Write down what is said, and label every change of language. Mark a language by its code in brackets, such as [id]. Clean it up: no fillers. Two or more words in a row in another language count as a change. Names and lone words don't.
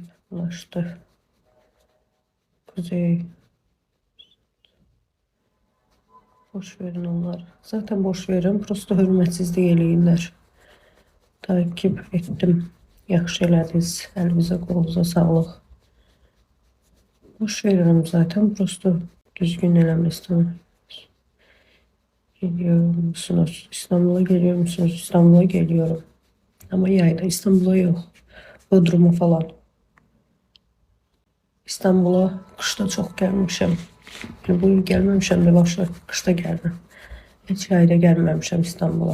[tr] ulaştı. Kuzey. Boş verin onları. Zaten boş verin. [az] Prosto hürmetsizlik eləyirlər. [tr] Takip ettim. [az] Yaxşı elədiniz. Əlinizə qolunuza sağlıq. Boş verirəm zaten. Prosto düzgün eləmək istəmirəm. [tr] Geliyor musunuz? İstanbul'a geliyor musunuz? İstanbul'a geliyorum. Ama yayda İstanbul'a yok. Bodrum'a falan. İstanbul'a kışta çok gelmişim. Yani bu yıl gelmemişim de başka kışta geldim. Hiç yayda gelmemişim İstanbul'a.